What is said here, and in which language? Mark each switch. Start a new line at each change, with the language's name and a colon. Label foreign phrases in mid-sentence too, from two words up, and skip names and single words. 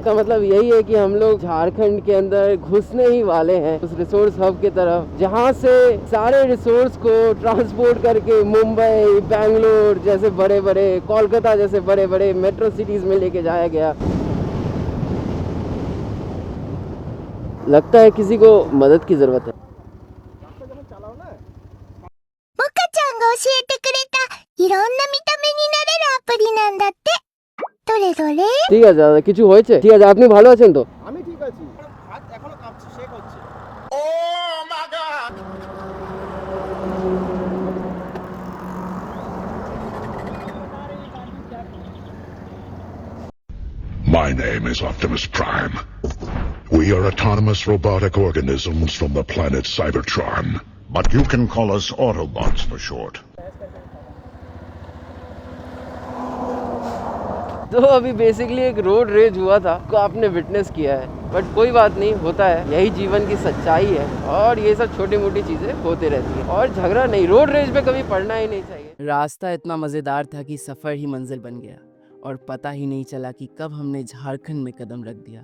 Hindi: इसका मतलब यही है कि हम लोग झारखंड के अंदर घुसने ही वाले हैं उस
English: resource hub
Hindi: की तरफ, जहाँ से सारे रिसोर्स को ट्रांसपोर्ट करके मुंबई, बेंगलोर जैसे बड़े बड़े, कोलकाता जैसे बड़े बड़े
English: metro cities
Hindi: में लेके जाया गया। लगता है किसी को मदद की जरूरत है।
Japanese: モカちゃんが教えてくれたいろんな見た目になれるアプリなんだって。どれどれ?
Bangla: ঠিক আছে দাদা, কিছু হয়েছে? ঠিক আছে, আপনি ভালো আছেন তো? আমি ঠিক আছি, হাত এখনো কাঁপছে, শেক হচ্ছে।
English: My name is Optimus Prime. We are autonomous robotic organisms from the planet Cybertron. But you can call us Autobots for short.
Hindi: तो अभी बेसिकली एक
English: road rage
Hindi: हुआ था को आपने विटनेस किया है, बट कोई बात नहीं, होता है, यही जीवन की सच्चाई है और ये सब छोटी मोटी चीजें होती रहती है। और झगड़ा नहीं,
English: road rage
Hindi: पे कभी पड़ना ही नहीं चाहिए। रास्ता इतना मजेदार था कि सफर ही मंजिल बन गया और पता ही नहीं चला कि कब हमने झारखंड में कदम रख दिया।